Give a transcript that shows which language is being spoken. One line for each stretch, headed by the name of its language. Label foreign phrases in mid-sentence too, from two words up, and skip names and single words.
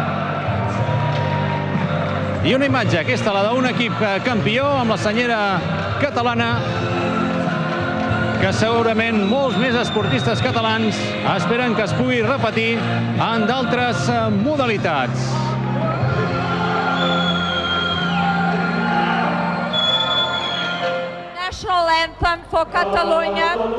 Catalan: I una imatge, aquesta, la d'un equip campió amb la senyera catalana, que segurament molts més esportistes catalans esperen que es pugui repetir en d'altres modalitats.
English: National anthem for Catalonia.